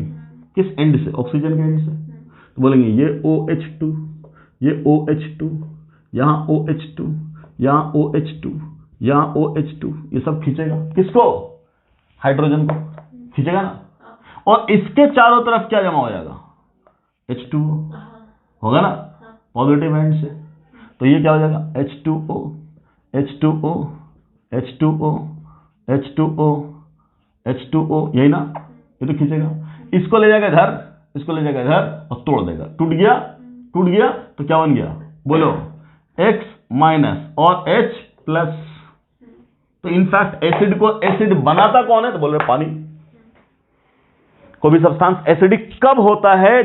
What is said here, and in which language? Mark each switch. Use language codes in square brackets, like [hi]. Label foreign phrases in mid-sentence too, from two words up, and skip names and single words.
[hi] किस एंड से? ऑक्सीजन के एंड से। तो बोलेंगे ये OH2, ये OH2, यहां OH2, यहां OH2, यहां OH2, ये सब खींचेगा किसको? हाइड्रोजन को खींचेगा ना। और इसके चारों तरफ क्या जमा हो जाएगा? H2O होगा ना, [en] positive end [hi] से। तो ये क्या हो जाएगा? H2O, H2O, H2O, H2O, H2O, यही ना। ये तो खींचेगा, इसको ले जाएगा इधर, इसको ले जाएगा इधर और तोड़ देगा। टूट गया, टूट गया तो क्या बन गया? बोलो X माइनस और H प्लस। तो इनफैक्ट एसिड को एसिड बनाता कौन है? तो बोल रहे पानी। कोई भी सब्सटेंस एसिडिक कब होता है?